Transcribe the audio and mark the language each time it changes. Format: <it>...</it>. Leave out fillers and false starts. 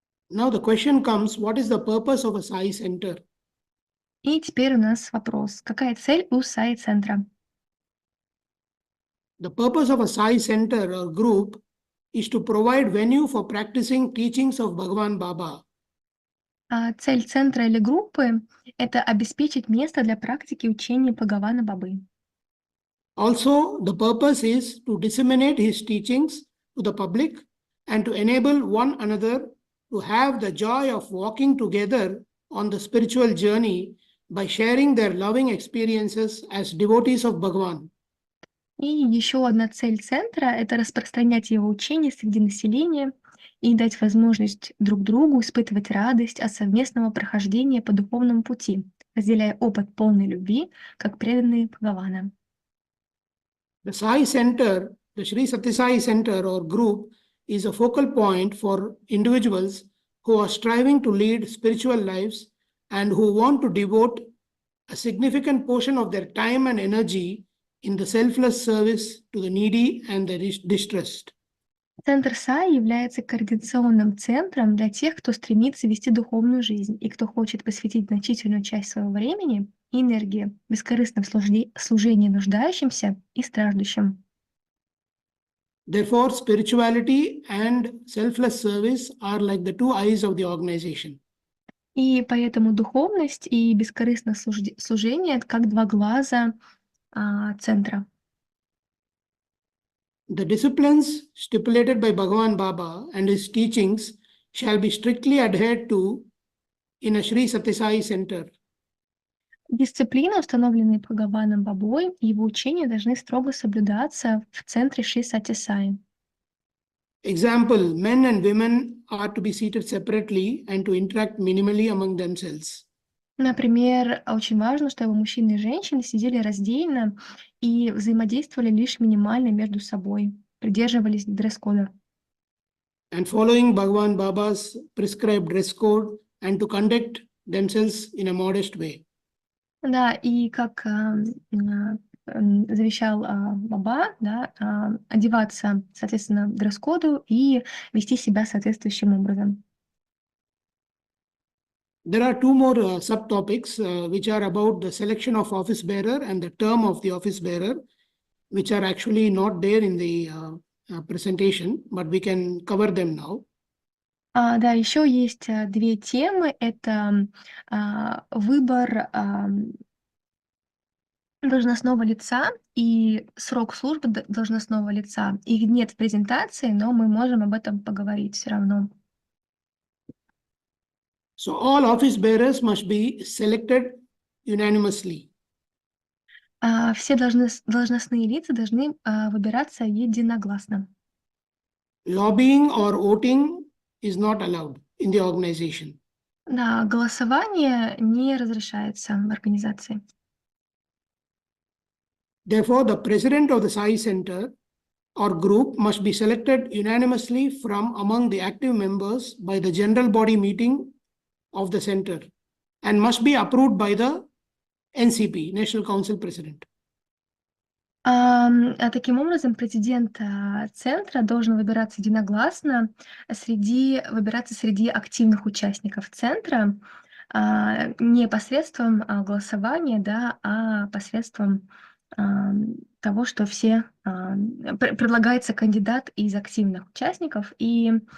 <en>Now the question comes, what is the purpose of a Sai center?</en> <ru>И теперь у нас вопрос. Какая цель у Саи-центра?</ru> <en>The purpose of a Sai center or group is to provide venue for practicing teachings of Bhagavan Baba.</en> <ru>Цель центра или группы — это обеспечить место для практики учения Бхагавана Бабы.</ru> <en>Also, the purpose is to disseminate his teachings to the public and to enable one another to have the joy of walking together on the spiritual journey by sharing their loving experiences as devotees of Bhagavan.</en> <ru>И еще одна цель центра — это распространять его учение среди населения и дать возможность друг другу испытывать радость от совместного прохождения по духовному пути, разделяя опыт полной любви, как преданные Бхагавана.</ru> <en>The Sai Center, the Shri Satya Sai Center or group, is a focal point for individuals who are striving to lead spiritual lives and who want to devote a significant portion of their time and energy in the selfless service to the needy and the distressed.</en> <ru>Центр Саи является координационным центром для тех, кто стремится вести духовную жизнь и кто хочет посвятить значительную часть своего времени и энергии бескорыстному служению нуждающимся и страждущим.</ru> <en>Therefore, spirituality and selfless service are like the two eyes of the organization.</en> <ru>И поэтому духовность и бескорыстное служение — это как два глаза центра.</ru> <en>The disciplines stipulated by Bhagavan Baba and his teachings shall be strictly adhered to in a Shri Satья Саи center.</en> <ru>Дисциплины, установленные Бхагаваном Бабой, и его учения должны строго соблюдаться в центре Шри Сатья Саи.</ru> <en>Example, men and women are to be seated separately and to interact minimally among themselves.</en> <ru>Например, очень важно, чтобы мужчины и женщины сидели раздельно и взаимодействовали лишь минимально между собой, придерживались дресс-кода.</ru> <en>And following Bhagavan Baba's prescribed dress code and to conduct themselves in a modest way.</en> <ru>Да, и как завещал Баба, да, одеваться, соответственно, дресс-коду и вести себя соответствующим образом.</ru> <en>There are two more subtopics which are about the selection of office bearer and the term of the office bearer, which are actually not there in the presentation, but we can cover them now.</en> <ru>Да, еще есть две темы. Это выбор должностного лица и срок службы должностного лица. Их нет в презентации, но мы можем об этом поговорить все равно.</ru> <en>So all office bearers must be selected unanimously.</en> <ru>Все должностные лица должны выбираться единогласно.</ru> <en>Lobbying or voting is not allowed in the organization.</en> <ru>Да, голосование не разрешается в организации.</ru> <en>Therefore, the president of the Sai Center or group must be selected unanimously from among the active members by the general body meeting of the center and must be approved by the NCP, National Council President.</en> <ru>Таким образом, президент центра должен выбираться единогласно выбираться среди активных участников центра, не посредством голосования, да, а посредством того, что предлагается кандидат из активных участников, и</ru>